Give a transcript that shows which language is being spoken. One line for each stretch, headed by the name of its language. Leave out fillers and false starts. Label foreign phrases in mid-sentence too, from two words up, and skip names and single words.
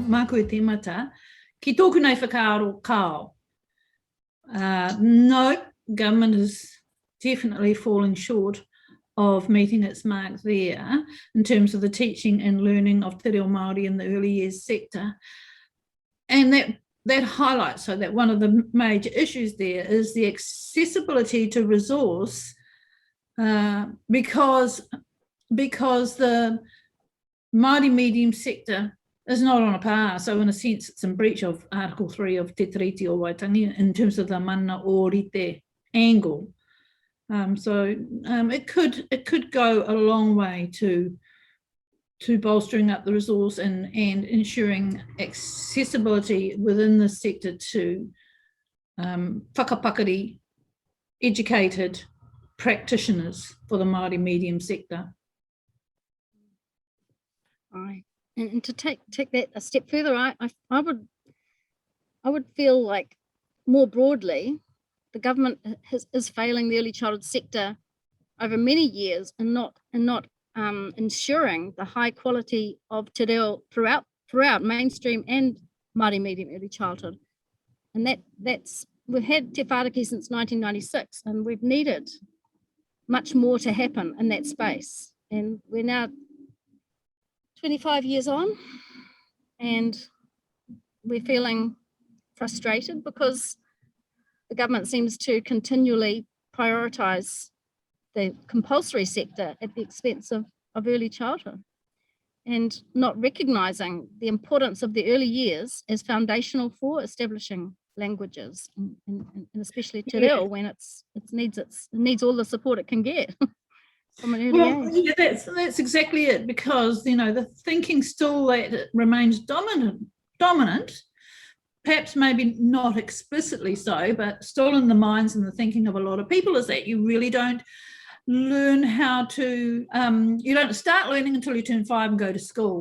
Māori: māku e te mata, ki tōku nei whakaaro kao.
English: No, government is definitely falling short of meeting its mark there in terms of the teaching and learning of te reo Māori in the early years sector. And that highlights so that one of the major issues there is the accessibility to resource because the Māori medium sector is not on a par. So in a sense, it's in breach of Article 3 of Te Tiriti o Waitangi in terms of the
Māori: mana o rite
English: angle. It could go a long way to bolstering up the resource and ensuring accessibility within the sector to whakapakari, educated practitioners for the Māori medium sector. Right. And to take that a step further, I would feel like more broadly, the government is failing the early childhood sector over many years and not ensuring the high quality of te reo throughout mainstream and Māori medium early childhood. And we've had Te Whāriki since 1996, and we've needed much more to happen in that space. And we're now 25 years on, and we're feeling frustrated because the government seems to continually prioritise the compulsory sector at the expense of early childhood, and not recognising the importance of the early years as foundational for establishing languages, and especially te reo when it needs all the support it can get from an early age. Yeah, that's exactly it, because the thinking still that remains dominant, perhaps maybe not explicitly so, but still in the minds and the thinking of a lot of people, is that you really don't learn how to, you don't start learning until you turn 5 and go to school.